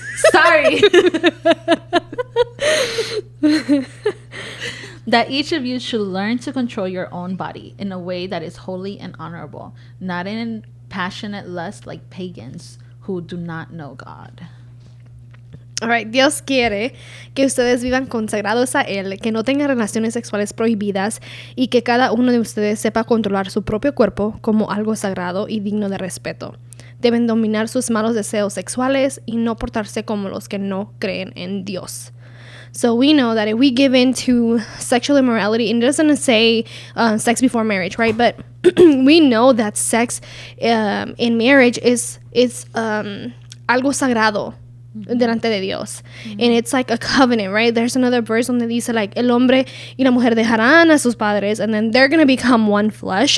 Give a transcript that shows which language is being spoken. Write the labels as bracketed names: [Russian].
[English] Sorry. That each of you should learn to control your own body in a way that is holy and honorable, not in passionate lust like pagans who do not know God." All right, [Spanish] Dios quiere que ustedes vivan consagrados a Él, que no tengan relaciones sexuales prohibidas y que cada uno de ustedes sepa controlar su propio cuerpo como algo sagrado y digno de respeto. Deben dominar sus malos deseos sexuales y no portarse como los que no creen en Dios. [English] So we know that if we give in to sexual immorality, and it doesn't say sex before marriage, right? But we know that sex in marriage is [Spanish] algo sagrado delante de Dios. [English] And it's like a covenant, right? There's another verse [Spanish] donde dice [English] like [Spanish] el hombre y la mujer dejarán a sus padres, [English] and then they're gonna become one flesh.